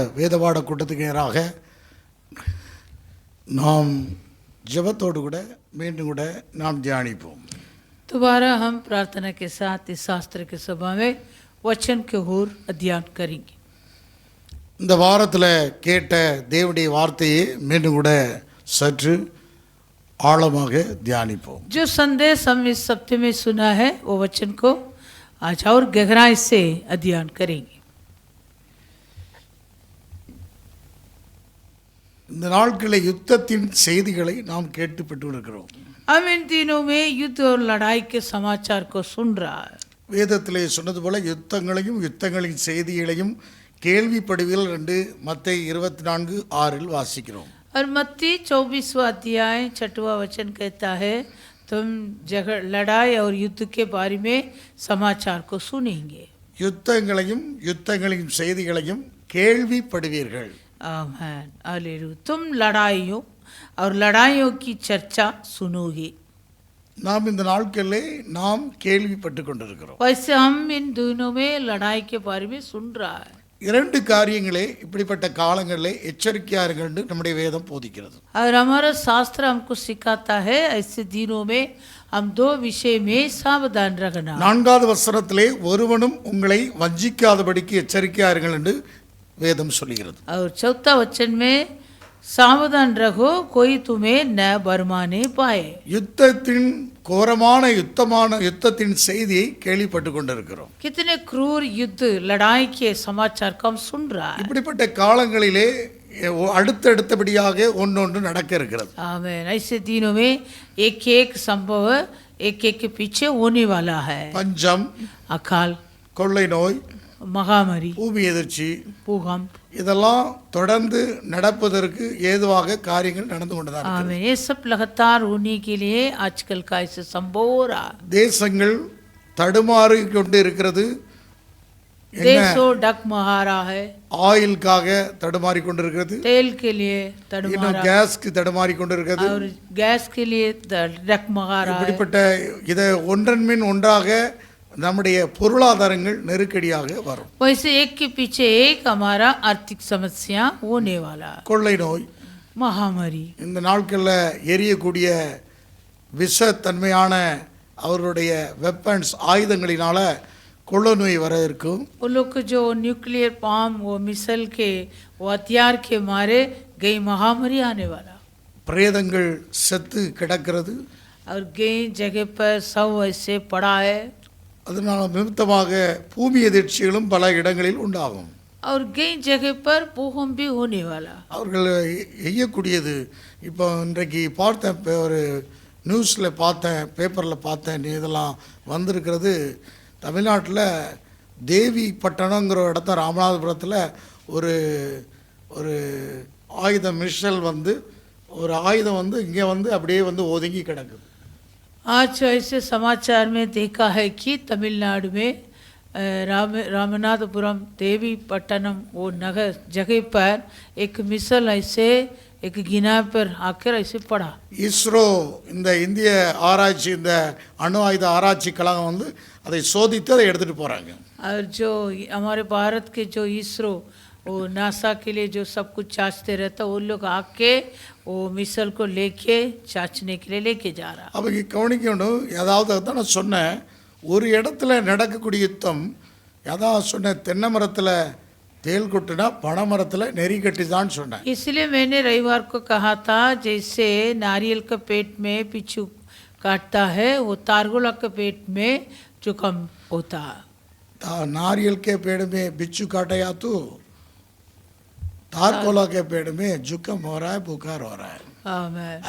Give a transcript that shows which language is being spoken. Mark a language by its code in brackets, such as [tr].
[ta] வேதபாட கூட்டத்துக்கு நேராக நாம் ஜெபத்தோடு கூட மீண்டும் கூட நாம் தியானிப்போம். [hi] दोबारा हम प्रार्थना के साथ इस शास्त्र के सभा में वचन के ओर अध्ययन करेंगे. [ta] இந்த வாரத்தில் கேட்ட தேவனுடைய வார்த்தையை மீண்டும் கூட சற்று ஆழமாக தியானிப்போம். [hi] जो संदेश हम इस सप्ताह में सुना है वो वचन को आज और गहराई से अध्ययन करेंगे. [ta] இந்த நாட்களில் யுத்தத்தின் செய்திகளை நாம் கேட்டுப்பட்டு இருக்கிறோம். [hi] हम इन दिनों में युद्ध और लड़ाई के समाचार को सुन रहा है. [ta] வேதத்திலே சொன்னது போல யுத்தங்களையும் யுத்தங்களின் செய்திகளையும் கேள்விப்படுவீர்கள் என்று மத்தேயு 24:6 வாசிக்கிறோம். [hi] और मत्ती 24वां अध्याय 6वां वचन कहता है तुम लड़ाई और युद्ध के बारे में समाचार को सुनेंगे. [ta] யுத்தங்களையும் யுத்தங்களின் செய்திகளையும் கேள்விப்படுவீர்கள். [hi] आमीन हालेलुया. तुम लड़ाइयों और लड़ाइयों की चर्चा सुनोगे. [ta] நாம் இந்த நாட்களிலே நாம் கேள்விப்பட்டு கொண்டிருக்கிறோம். [hi] वैसे हम इन दिनों में लड़ाई के बारे में सुन रहा है. [ta] இரண்டு காரியங்களே இப்படிப்பட்ட காலங்களிலே எச்சரிக்கையா இருங்கள் என்று நம்முடைய வேதம் போதிக்கிறது. [hi] और हमारा शास्त्र हमको सिखाता है ऐसे दिनों में हम दो विषय में सावधान रखना. [ta] நான்காவது வசனத்திலே ஒருவனும் உங்களை வஞ்சிக்காதபடிக்கு எச்சரிக்கையா இருங்கள் என்று வேதம் சொல்லுகிறது. [hi] और चौथा वचन में सावधान रहो कोई तुम्हें न बरमाने पाए. [ta] யுத்தத்தின் கோரமான யுத்தத்தின் செய்தியை கேள்விப்பட்டு கொண்டிருக்கிறோம். [hi] कितने क्रूर युद्ध लड़ाई के समाचार को हम सुन रहा है. [ta] இப்படிப்பட்ட காலங்களிலே அடுத்தடுத்தபடியாக ஒன்னொன்று நடக்க இருக்கிறது. [hi] आमीन. ऐसे दिनों में एक एक संभव एक एक के पीछे होने वाला है. [ta] பஞ்சம், [hi] अकाल, [ta] கொள்ளை நோய், [hi] महामारी, [ta] பூமி எதிர்ச்சி, [hi] भूकंप, [ta] இதெல்லாம் தொடர்ந்து நடப்பதற்கு ஏதுவாக காரியங்கள் நடந்து கொண்டுதான் இருக்கிறது. [hi] आमीन. ये सब लगातार होने के लिए आजकल का ऐसे संभव हो रहा है. [ta] தேசங்கள் தடுமாறி கொண்டு இருக்கிறது. [hi] देशों डगमगा रहा है. [ta] ஆயிலுக்காக தடுமாறி கொண்டிருக்கிறது. [hi] तेल के लिए [ta] இன்னும் [hi] तड़मगा [ta] கேஸ்க்கு தடுமாறி கொண்டிருக்கிறது. [hi] और गैस के लिए डगमगा रहा है. [ta] இப்படிப்பட்ட இதை ஒன்றன் பின் ஒன்றாக நம்முடைய பொருளாதாரங்கள் நெருக்கடியாக வரும். [hi] वैसे एक के पीछे एक हमारा आर्थिक समस्या होने वाला है. [ta] கொள்ளை நோய், [hi] महामारी, [ta] இந்த நாட்களில் எரியக்கூடிய விஷத்தன்மையான அவருடைய வெப்பன்ஸ் ஆயுதங்களினால கொள்ளை நோய் வர இருக்கும். वो लोग को जो न्यूक्लियर बम वो मिसाइल के वो हथियार के मारे गई महामारी आने वाला. பிரேதங்கள் செத்து கிடக்கிறது. और कई जगह पर सब ऐसे पड़ा है. அதனால நிமித்தமாக பூமி எதிர்ச்சிகளும் பல இடங்களில் உண்டாகும். और कई जगह पर भूकंप भी होने वाला. அவர்கள் எய்யக்கூடியது இப்போ இன்றைக்கு பார்த்தேன், ஒரு நியூஸில் பார்த்தேன், பேப்பரில் பார்த்தேன், இதெல்லாம் வந்திருக்கிறது. தமிழ்நாட்டில் தேவி பட்டணங்கிற இடத்த ராமநாதபுரத்தில் ஒரு ஒரு ஆயுதம் மிஷல் ஒரு ஆயுதம் இங்கே அப்படியே ஒதுங்கி கிடக்குது. [hi] आज ऐसे समाचार में देखा है कि तमिलनाडु में रामनाथपुरम देवी पट्टनम वो नगर जगह पर एक मिसाइल ऐसे एक गिना पर आकर ऐसे पड़ा. [ta] இஸ்ரோ இந்த இந்திய ஆராய்ச்சி இந்த அணு ஆயுத ஆராய்ச்சி கழகம் அதை சோதித்து அதை எடுத்துகிட்டு போகிறாங்க. [hi] और जो हमारे भारत के जो इसरो वो नासा के लिए जो सब कुछ जांचते रहता वो लोग आके वो मिसाइल को लेके जांचने के लिए लेके जा रहा. [ta] அவங்க கவனிக்கணும். ஏதாவது தான் நான் சொன்னேன், ஒரு இடத்துல நடக்கக்கூடிய யுத்தம் ஏதாவது சொன்னேன், தென்னை மரத்தில் தேல் கொட்டுனா பனை மரத்தில் நெறி கட்டி தான் சொன்னேன். [hi] इसलिए मैंने रविवार को कहा था जैसे नारियल के पेट में पिच्छू काटता है वो तारगोला के पेट में जुकाम होता है. नारियल के पेड़ में बिच्छू काटा या तो तारकोला के पेड़ में जुकाम हो रहा है, बुखार हो रहा है.